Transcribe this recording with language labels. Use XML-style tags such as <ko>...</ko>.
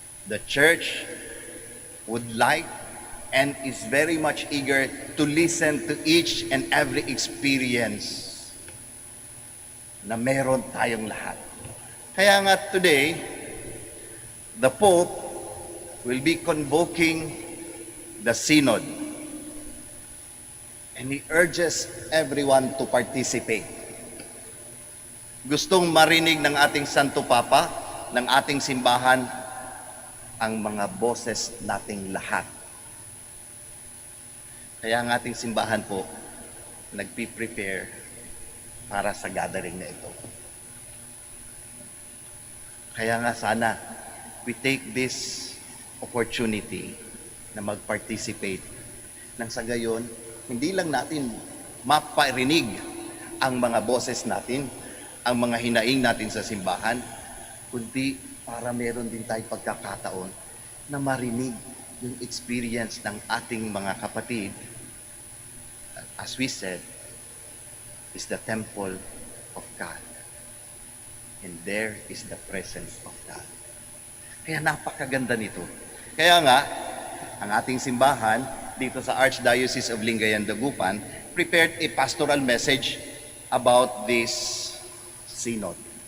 <en>The church would like and is very much eager to listen to each and every experience</en> <tl>na meron tayong lahat. Kaya nga</tl> <en>today, the Pope will be convoking the Synod. And he urges everyone to participate.</en> <tl>Gustong marinig ng ating Santo Papa, ng ating simbahan, ang mga boses nating lahat. Kaya ang ating simbahan po, nagpi-prepare para sa gathering na ito. Kaya nga sana,</tl> <en>we take this opportunity</en> <tl>na mag-participate nang sa gayon, hindi lang natin maparinig ang mga boses natin, ang mga hinaing natin sa simbahan, kundi para meron din tayong pagkakataon na marinig yung experience ng ating mga kapatid.</tl> <en>As we said, is the temple of God. And there is the presence of God.</en> <tl>Kaya napakaganda nito. Kaya nga, ang ating simbahan dito sa Archdiocese of Lingayen, Dagupan</tl> <en>prepared a pastoral message about this synod.</en>